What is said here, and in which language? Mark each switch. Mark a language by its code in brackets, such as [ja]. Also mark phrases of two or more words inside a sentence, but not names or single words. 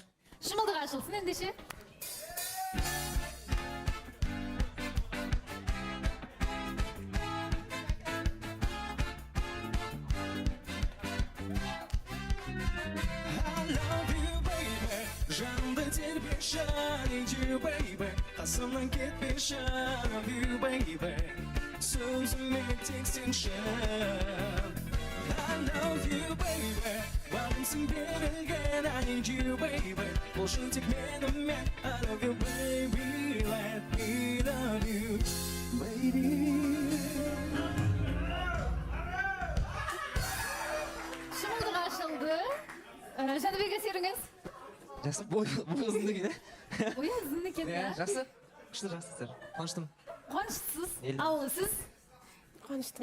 [kk] Шымылдық ашылсын ендеше. Жанымды тербеші, [en] I need you, baby. [kk] Қасымнан кетпеші, [en] I love you, baby. [kk] Сөзіме тек сенші. [en] I love you, baby. [kk] Бағымсың берілген, [en] I need you, baby. [kk] Болшын тек менімен, [en] I love you, baby. Let me love you, baby. [kk] Шымылдық ашылды. Жәнібек, әсеріңіз? Жақсы, бой ұзын деген, Ой, ұзын екен, иә? Жақсы. Күшті жақсысыздар. Қуаныштым. Қуаныштысыз. Елдана. Ал сіз? Қуаныштымын.